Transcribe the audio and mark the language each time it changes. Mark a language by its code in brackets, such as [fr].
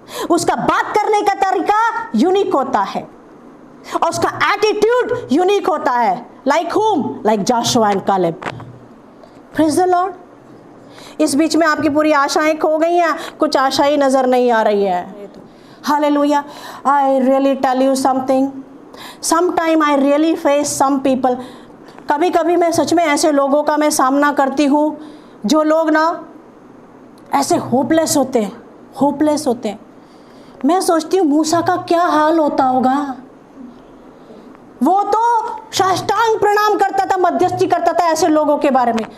[hi] उसका बात करने का तरीका यूनिक होता है और उसका एटीट्यूड यूनिक होता है। लाइक हुम? Like Joshua and Caleb. [en] Praise the lord. [hi] इस बीच में आपकी पूरी आशाएं खो गई हैं, कुछ आशा ही नजर नहीं आ रही है। [en] Hallelujah. I really tell you something. Sometime I really face some people. [hi] कभी कभी मैं सच में ऐसे लोगों का मैं सामना करती हूँ जो लोग ना ऐसे होपलेस होते हैं, होपलेस होते हैं। मैं सोचती हूँ मूसा का क्या हाल होता होगा। वो तो साष्टांग प्रणाम करता था, मध्यस्थी करता था ऐसे लोगों के बारे में।